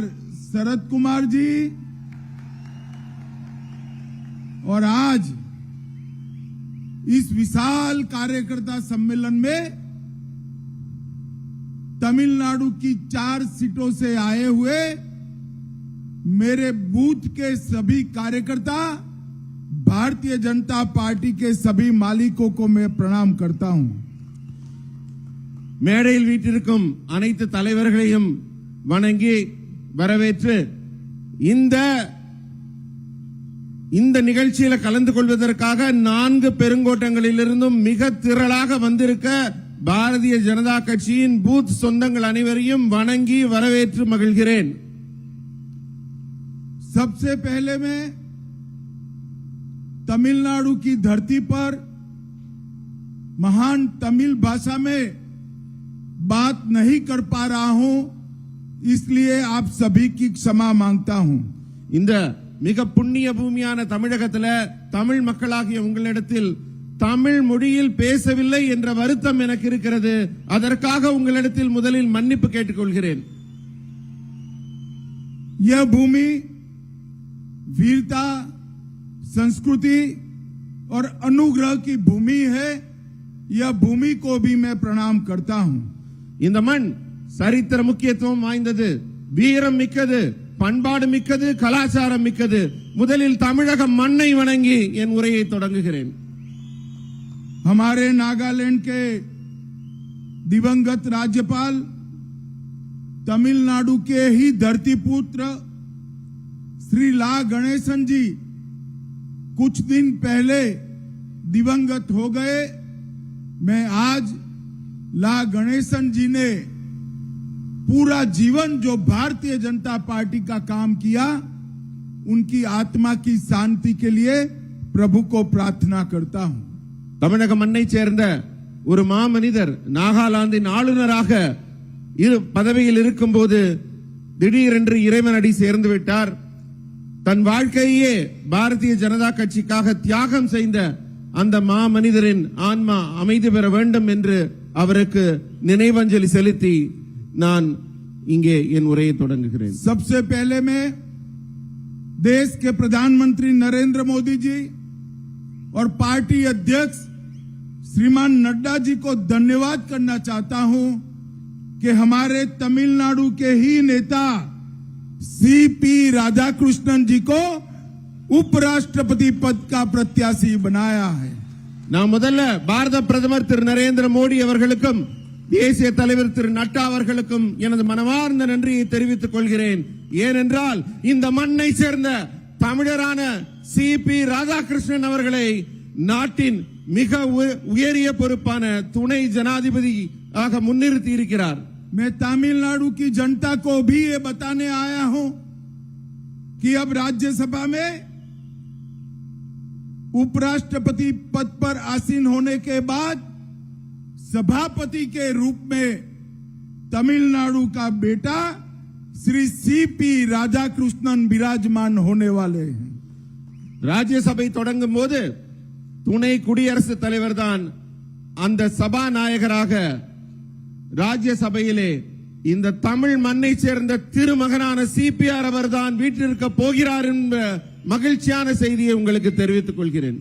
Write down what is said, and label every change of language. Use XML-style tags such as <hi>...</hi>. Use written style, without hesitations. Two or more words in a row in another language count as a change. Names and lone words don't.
<hi>शरद कुमार जी, और आज इस विशाल कार्यकर्ता सम्मेलन में तमिलनाडु की 4 सीटों से आए हुए मेरे बूथ के सभी कार्यकर्ता, भारतीय जनता पार्टी के सभी मालिकों को मैं प्रणाम करता हूं।</hi> <ta>மேடையில் வீற்றிருக்கும் அனைத்து தலைவர்களையும் வணங்கி வரவேற்று இந்த நிகழ்ச்சியில் கலந்து கொள்வதற்காக 4 பெருங்கோட்டங்களிலிருந்தும் மிக திரளாக வந்திருக்க பாரதிய ஜனதா கட்சியின் பூத் சொந்தங்கள் அனைவரையும் வணங்கி வரவேற்று மகிழ்கிறேன்।</ta> <hi>सबसे पहले मैं तमिलनाडु की धरती पर महान तमिल भाषा में बात नहीं कर पा रहा हूं, इसलिए आप सभी की क्षमा मांगता हूं।</hi> <ta>இந்த மிக புண்ணிய பூமியான தமிழகத்துல தமிழ் மக்களாகிய உங்களிடத்தில் தமிழ் மொழியில் பேசவில்லை என்ற வருத்தம் எனக்கு இருக்கிறது। அதற்காக உங்களிடத்தில் முதலில் மன்னிப்பு கேட்டுக்கொள்கிறேன்।</ta> <hi>यह भूमि वीरता, संस्कृति और अनुग्रह की भूमि है। यह भूमि को भी मैं प्रणाम करता हूं।</hi> <ta>இந்த மண் சரித்திர முக்கியத்துவம் வாய்ந்தது, வீரம் மிக்கது, பண்பாடு மிக்கது, கலாச்சாரம் மிக்கது। முதலில் தமிழக மண்ணை வணங்கி என் உரையை தொடங்குகிறேன்।</ta> <hi>हमारे नागालैंड के दिवंगत राज्यपाल, तमिलनाडु के ही धरतीपुत्र श्री ला गणेशन जी कुछ दिन पहले दिवंगत हो गए। मैं आज ला गणेशन जी ने पूरा जीवन जो भारतीय जनता पार्टी का काम किया, उनकी आत्मा की शांति के लिए प्रभु को प्रार्थना करता हूं।</hi> <ta>தமிழக மண்ணை சேர்ந்த ஒரு மாமனிதர் நாகாலாந்தின் ஆளுநராக பதவியில் இருக்கும்போது திடீரென்று இறைவனடி சேர்ந்து விட்டார்। தன் வாழ்க்கையே பாரதிய ஜனதா கட்சிக்காக தியாகம் செய்த அந்த மாமனிதரின் ஆன்மா அமைதி பெற வேண்டும் என்று அவருக்கு நினைவஞ்சலி செலுத்தி நான் இங்கே என் உரையை தொடங்குகிறேன்।</ta> <hi>सबसे पहले मैं देश के प्रधानमंत्री नरेंद्र मोदी जी और पार्टी अध्यक्ष श्रीमान नड्डा जी को धन्यवाद करना चाहता हूं कि हमारे तमिलनाडु के ही नेता सीपी राधाकृष्णन जी को उपराष्ट्रपति पद का प्रत्याशी बनाया है।</hi> <ta>நான் முதல்ல பாரத பிரதமர் திரு நரேந்திர மோடி அவர்களுக்கும் தேசிய தலைவர் திரு நட்டா அவர்களுக்கும் எனது மனமார்ந்த நன்றியை தெரிவித்துக் கொள்கிறேன்। ஏனென்றால் இந்த மண்ணை சேர்ந்த தமிழரான சிபி ராதாகிருஷ்ணன் அவர்களை நாட்டின் மிக உயரிய பொறுப்பான துணை ஜனாதிபதியாக முன்னிறுத்தி இருக்கிறார்।</ta> <hi>मैं तमिलनाडु की जनता को भी ये बताने आया हूं कि अब राज्यसभा में उपराष्ट्रपति पद पर आसीन होने के बाद सभापति के रूप में तमिलनाडु का बेटा श्री सीपी राधाकृष्णन विराजमान होने वाले हैं।</hi> <ta>ராஜ்யசபை தொடங்கும் போது துணை குடியரசுத் தலைவர் தான் அந்த சபாநாயகராக ராஜ்யசபையிலே இந்த தமிழ் மண்ணை சேர்ந்த திருமகனான சிபிஆர் அவர்தான் வீட்டிற்க போகிறார் என்ற மகிழ்ச்சியான செய்தியை உங்களுக்கு தெரிவித்துக் கொள்கிறேன்.</ta>